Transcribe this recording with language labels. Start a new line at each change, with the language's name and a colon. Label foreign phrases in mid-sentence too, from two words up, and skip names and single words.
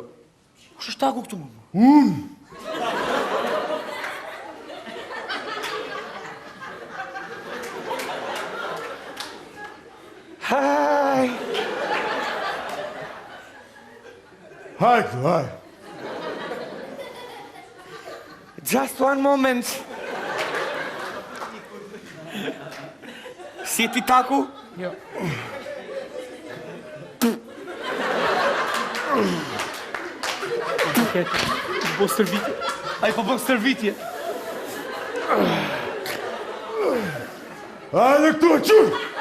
Albanian: Kush është taku këtu më? Haj. Haj.
English: Just one moment.
Albanian: Si e ti taku? Jo. Po stërvitje. Ai po bën stërvitje. Hajde këtu, qur!